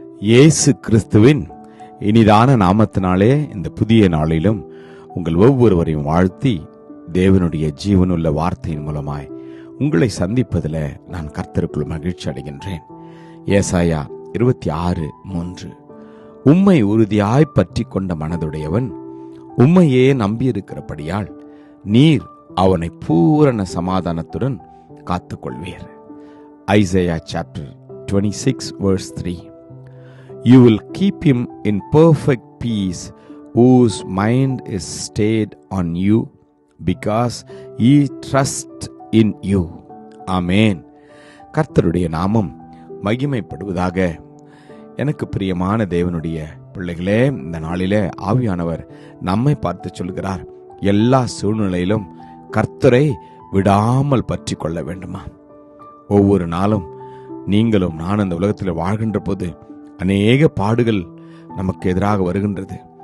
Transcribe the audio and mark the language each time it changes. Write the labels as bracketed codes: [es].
[ta] இயேசு கிறிஸ்துவின் இனிதான நாமத்தினாலே இந்த புதிய நாளிலும் உங்கள் ஒவ்வொருவரையும் வாழ்த்தி தேவனுடைய ஜீவனுள்ள வார்த்தையின் மூலமாய் உங்களை சந்திப்பதில் நான் கர்த்தருக்குள் மகிழ்ச்சி அடைகின்றேன். ஏசாயா 26:3 உம்மை உறுதியாய் பற்றி கொண்ட மனதுடையவன் உம்மையே நம்பியிருக்கிறபடியால் நீர் அவனை பூரண சமாதானத்துடன் காத்துக்கொள்வீர். [en] Isaiah chapter 26:3 You will keep him in perfect peace whose mind is stayed on you because he trusts in you. [ta] Amen. கர்த்தருடைய நாமம் மகிமைப்படுவதாக. எனக்கு பிரியமான தேவனுடைய பிள்ளைகளே, இந்த நாளிலே ஆவியானவர் நம்மை பார்த்து சொல்கிறார், எல்லா சூழ்நிலையிலும் கர்த்தரை விடாமல் பற்றி கொள்ள வேண்டுமா? ஒவ்வொரு நாளும் நீங்களும் நான் இந்த உலகத்தில் வாழ்கின்ற போது அநேக பாடுகள் நமக்கு எதிராக வருகின்றது.